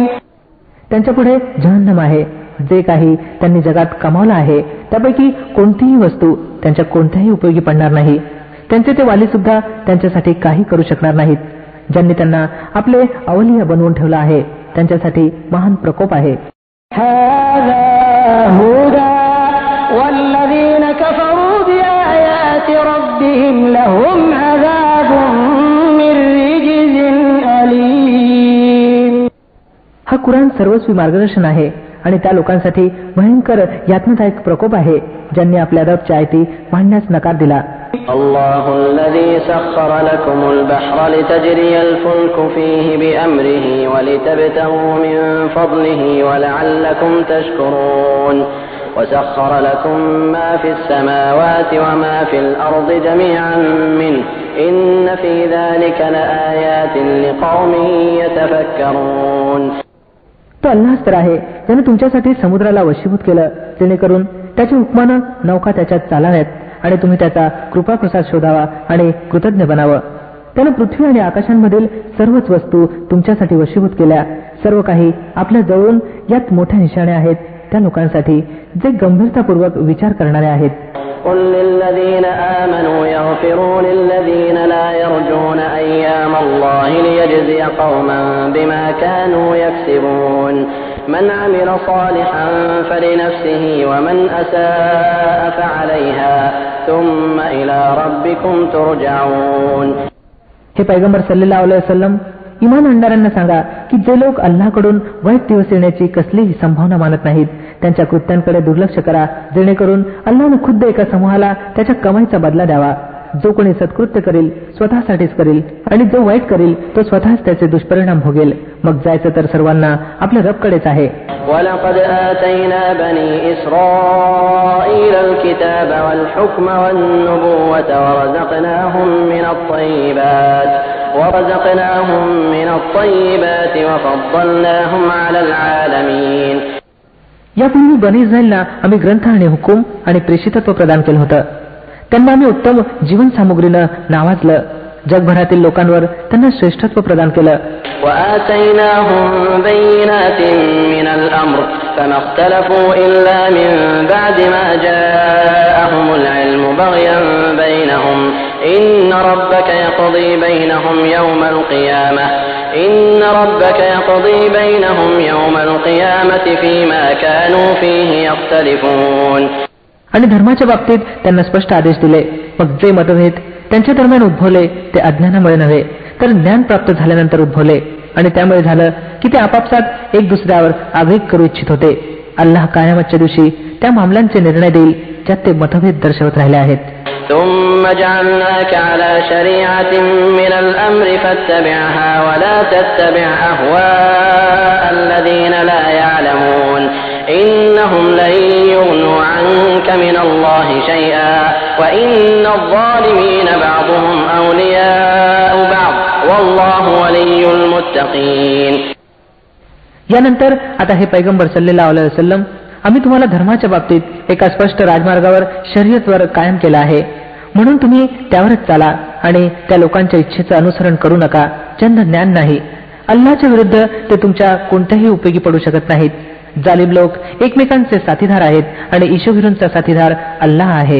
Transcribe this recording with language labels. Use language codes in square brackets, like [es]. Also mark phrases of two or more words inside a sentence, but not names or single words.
[mr] त्यांच्या पुढे जहन्नम आहे. जे काही त्यांनी जगात कमावलं आहे त्यापैकी कोणतीही वस्तू त्यांच्या कोणत्याही उपयोगी पडणार नाही. त्यांचे ते वाली सुद्धा त्यांच्यासाठी काही करू शकणार नाहीत. ज्यांनी त्यांना आपले अवलिया बनवून ठेवलं आहे त्यांच्यासाठी महान प्रकोप आहे. हा कुराण सर्वस्वी मार्गदर्शन आहे आणि त्या लोकांसाठी भयंकर यातनादायक प्रकोप आहे ज्यांनी आपल्या रबच्या आयती मांडण्यास नकार दिला. [ar] الله الذي سخر لكم البحر لتجري الفلك فيه بأمره ولتبتغوا من فضله ولعلكم تشكرون وسخر لكم ما في السماوات وما في الأرض جميعا منه إن في ذلك لآيات لقوم يتفكرون. [mr] तो अल्लाहच तर आहे ज्याने तुमच्यासाठी समुद्राला वशीभूत केलं जेणेकरून त्याच्या हुकमानं नौका त्याच्यात चालाव्यात आणि तुम्ही त्याचा कृपाप्रसाद शोधावा आणि कृतज्ञ बनावं. त्यानं पृथ्वी आणि आकाशांमधील सर्वच वस्तू तुमच्यासाठी वशीभूत केल्या. सर्व काही आपल्या जवळून यात मोठ्या निशाणे आहेत त्या लोकांसाठी जे गंभीरतापूर्वक विचार करणारे आहेत. [ar] قل للذين آمنوا يغفروا للذين لا يرجون أيام الله ليجزي قوما بما كانوا يكسبون من عمل صالحا فلنفسه ومن أساء فعليها ثم إلى ربكم ترجعون. [mr] हे पैगंबर [ar] صلى الله عليه وسلم, [mr] इमान आणणाऱ्यांना सांगा की जे लोक अल्लाहकडून वाईट दिवस येण्याची कसलीही संभावना मानत नाहीत त्यांच्या कृत्यांकडे दुर्लक्ष करा जेणेकरून अल्लाहनं खुद्द एका समूहाला त्याच्या कमाईचा बदला द्यावा. जो कोणी सत्कृत्य करेल स्वतःसाठीच करेल आणि जो वाईट करेल तो स्वतःच त्याचे दुष्परिणाम भोगेल. मग जायचं तर सर्वांना आपल्या रबकडेच आहे. [ar] وَلَقَدْ آتَيْنَا بَنِي إِسْرَائِيلَ الْكِتَابَ وَالْحُكْمَ وَالنُّبُوَّةَ وَرَزَقْنَاهُمْ مِنَ الطَّيِّبَاتِ وَفَضَّلْنَاهُمْ عَلَى الْعَالَمِينَ. [mr] यापूर्वी बनी इस्रायलला आम्ही ग्रंथ आणि हुकूम आणि प्रेषितत्व प्रदान केलं होतं. त्यांना आम्ही उत्तम जीवन सामुग्रीनं नावाजलं. जगभरातील लोकांवर त्यांना श्रेष्ठत्व प्रदान केलं. [ar] وآتيناهم بينات من الأمر فما اختلفوا إلا من بعد ما جاءهم العلم بغيا بينهم إن ربك يقضي بينهم يوم القيامة فيما كانوا فيه يختلفون. [mr] आणि धर्माच्या बाबतीत त्यांना स्पष्ट आदेश दिले. मग जे मतभेद त्यांच्या दरम्यान उद्भवले ते अज्ञानामुळे नव्हे तर ज्ञान प्राप्त झाल्यानंतर उद्भवले, आणि त्यामुळे झालं की ते आपापसात एक दुसऱ्यावर आघात करू इच्छित होते. अल्लाह कायामतच्या दिवशी त्या मामल्यांचे निर्णय देईल ज्यात ते मतभेद दर्शवत राहिले आहेत. [ar] ثم جعلناك على شريعة من الأمر فاتبعها ولا تتبع أهواء الذين لا يعلمون إنهم لن يغنوا عنك من الله شيئا وإن الظالمين بعضهم أولياء بعض والله ولي المتقين. [mr] यानंतर आता हे पैगंबर [ar] صلى الله عليه وسلم, [mr] आम्ही तुम्हाला धर्माच्या बाबतीत एका स्पष्ट राजमार्गावर शर्यतवर कायम केला आहे, म्हणून तुम्ही त्यावरच चाला आणि त्या लोकांच्या इच्छेचं अनुसरण करू नका ज्यांना ज्ञान नाही. अल्लाच्या विरुद्ध ते तुमच्या कोणत्याही उपयोगी पडू शकत नाहीत. जालिम लोक एकमेकांचे साथीदार आहेत आणि ईशोभिरूंचा साथीदार अल्लाह आहे.